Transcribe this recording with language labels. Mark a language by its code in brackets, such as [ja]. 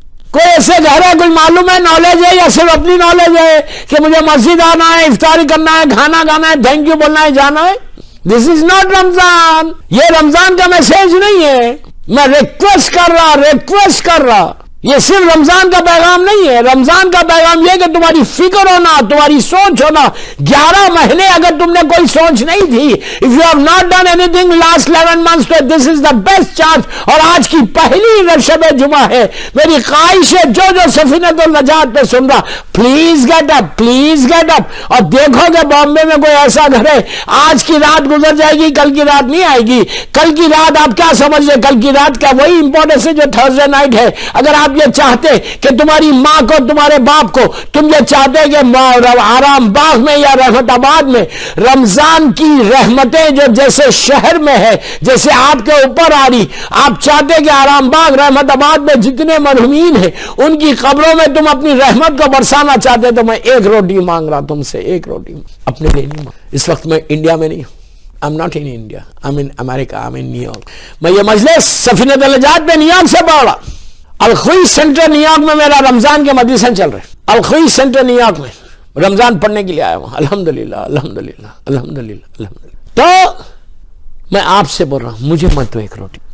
[ur] کوئی ایسے گھر ہے, کوئی معلوم ہے, نالج ہے, یا صرف اپنی نالج ہے کہ مجھے مسجد آنا ہے, افطاری کرنا ہے, کھانا کھانا ہے, تھینک یو بولنا ہے, جانا ہے. [en] This is not Ramzan. [ur] یہ رمضان کا میسج نہیں ہے. میں ریکویسٹ کر رہا. یہ صرف رمضان کا پیغام نہیں ہے. رمضان کا پیغام یہ کہ تمہاری فکر ہونا, تمہاری سوچ ہونا. 11 مہینے اگر تم نے کوئی سوچ نہیں تھی, [en] if you have not done anything last 11 months, تو this is the best chance. [ur] اور آج کی پہلی شب جمعہ ہے. میری خواہش ہے جو سفینۃ النجات پہ سن رہا, [en] Please get up, please get up. [ur] اور دیکھو کہ بامبے میں کوئی ایسا گھر ہے, آج کی رات گزر جائے گی, کل کی رات نہیں آئے گی. کل کی رات آپ کیا سمجھ رہے, کل کی رات کا وہی امپورٹنس ہے جو تھرسڈے نائٹ ہے. اگر آپ یہ چاہتے کہ تمہاری ماں کو, تمہارے باپ کو, تم یہ چاہتے کہ آرام باغ میں یا رحمت آباد میں رمضان کی رحمتیں جو جیسے شہر میں ہے, جیسے آپ کے اوپر آ رہی, آپ چاہتے کہ آرام باغ, رحمت آباد میں جتنے مرحومین ہیں ان کی قبروں میں تم اپنی رحمت کو برسانا چاہتے, تو میں ایک روٹی مانگ رہا تم سے, ایک روٹی اپنے لیے نہیں. اس وقت میں انڈیا میں نہیں ہوں. [en] I'm not in India, I'm in America, I'm in New York. [ur] میں یہ مجلس سفینۃ النجات پہ نیو یارک سے پڑھ رہا. الخوی سینٹر نیو یارک میں میرا رمضان کے مجلسیں چل رہے. الخوی سینٹر نیو یارک میں رمضان پڑھنے کے لیے آیا ہوں. الحمدللہ الحمدللہ الحمدللہ الحمدللہ. تو میں آپ سے بول رہا ہوں, مجھے مت دو ایک روٹی.